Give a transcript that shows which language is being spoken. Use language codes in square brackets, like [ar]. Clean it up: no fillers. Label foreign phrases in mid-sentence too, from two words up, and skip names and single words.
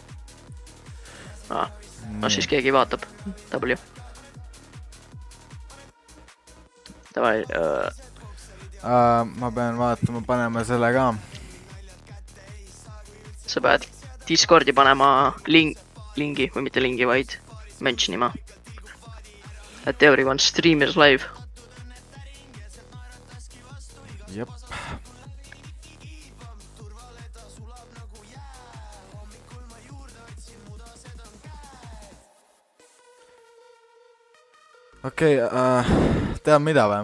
[et] No siis keegi vaatab. W. Davai. Ma pean vaatama, panema selle ka. Sa pead Discordi panema lingi või mitte lingi, vaid mentionima. [en] At everyone streamers live. [et] Jep. Okei, tead mida või?